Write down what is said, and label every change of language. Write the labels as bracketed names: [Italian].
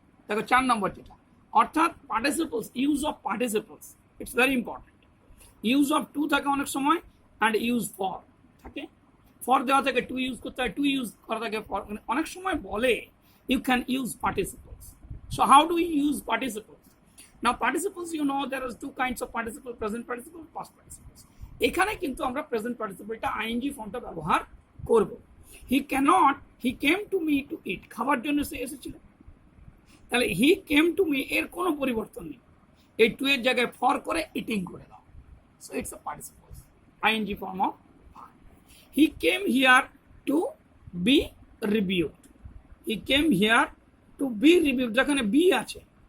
[Bangla] দেখো 4 নম্বর যেটা, অর্থাৎ [English] Participles, use of participles, it's very important. Use of to [Bangla] থাকে অনেক সময়, [English] And use for থাকে। [Bangla] ফর দেওয়া থাকে টু ইউজ করতে হয়, টু ইউজ করা থাকে ফর। অনেক সময় বলে [English] You can use participles. So how do we use participles? Now participles, you know there are 2 kinds of participles, present participle, past participles. [Bangla] এখানে কিন্তু আমরা প্রেজেন্ট পার্টিসিপলটা আইএনজি ফর্মটা ব্যবহার করব। [English] he cannot, he came to me to eat, [Bangla] খাবার জন্য সে এসেছিল। তাহলে [English] he came to me [Bangla] এর কোনো পরিবর্তন নেই, এই টু এর জায়গায় ফর করে ইটিং করে দাও। [English] So it's a participles, ING form of verb. He came here to be reviewed, he came here to be reviewed, [Bangla] যেখানে বি আছে।